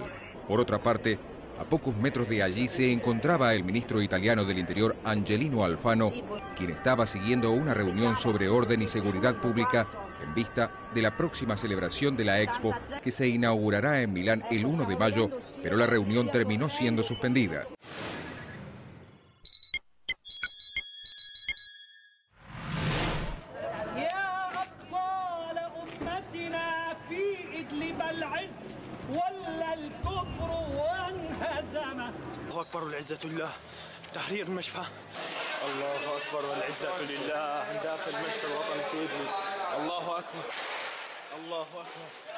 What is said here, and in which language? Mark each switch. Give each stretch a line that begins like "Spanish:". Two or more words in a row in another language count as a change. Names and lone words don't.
Spanish: Por otra parte, a pocos metros de allí se encontraba el ministro italiano del Interior, Angelino Alfano, quien estaba siguiendo una reunión sobre orden y seguridad pública en vista de la próxima celebración de la Expo, que se inaugurará en Milán el 1 de mayo, pero la reunión terminó siendo suspendida.
Arabic: الله أكبر والعزة لله تحرير المشفى الله أكبر والعزة لله داخل المشفى الوطني في إدلب الله أكبر الله أكبر